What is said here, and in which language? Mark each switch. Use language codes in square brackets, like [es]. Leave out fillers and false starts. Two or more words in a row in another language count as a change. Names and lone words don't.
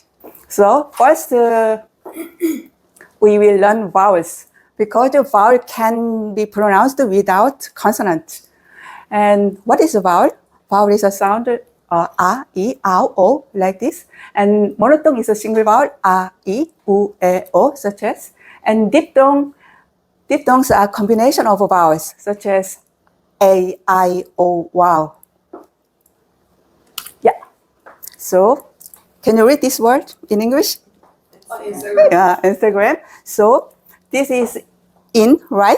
[en] So first, we will learn vowels, because the vowel can be pronounced without consonant. And what is a vowel? Vowel is a sound a, I, ow, o, like this. And monophthong is a single vowel, a, I, u, e, o, such as. And diphthongs are a combination of vowels, such as a, I, o, wow. Yeah. So, can you read this word in English? On Instagram. Yeah, Instagram. So, this is in, right?